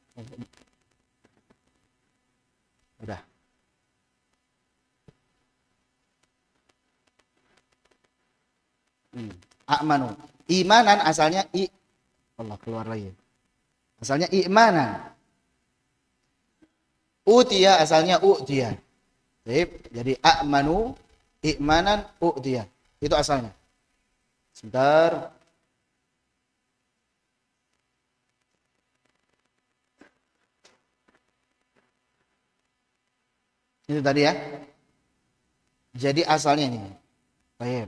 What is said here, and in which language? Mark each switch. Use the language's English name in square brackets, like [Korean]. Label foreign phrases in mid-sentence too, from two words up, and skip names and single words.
[Indonesian] Udah. A'manu. Imanan asalnya Allah keluar lagi. Asalnya imanan. Utiya asalnya u'tiya. Jadi a'manu, [Arabic] imanan, u'tiya. [Indonesian] Itu asalnya. Sebentar. Itu tadi ya. Jadi asalnya ini. Baik.